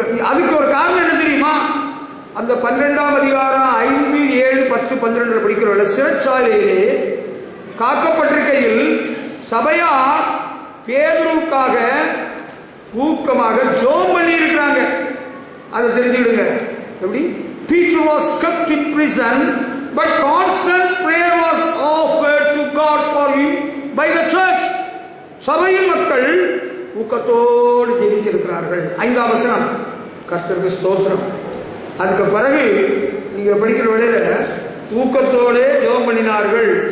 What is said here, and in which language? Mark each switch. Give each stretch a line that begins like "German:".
Tamil: அதுக்கு ஒரு காரணம் என்ன தெரியுமா? அந்த 12ஆம் அதிகாரம் 5, 7, 10, 12 படிக்கிறவர்கள் சிறைச்சாலையிலே காக்கப்பட்டிருக்கையில் சபையார் பேதுருவுக்காக ஊக்கமாக ஜெபம் பண்ணி இருக்கிறாங்க. அதை தெரிஞ்சுடுங்க. எப்படி?
English: Peter was kept in prison, but constant prayer was offered to God for him by the church.
Tamil: சபையின் மக்கள் ஊக்கத்தோடு ஜெபித்திருக்கிறார்கள். 5ஆம் வசனம். கர்த்தருக்கு ஸ்தோத்திரம். அதுக்கு பிறகு நீங்க படிக்கிற வேளையில ஊக்கத்தோடு ஜெபம் பண்ணினார்கள்.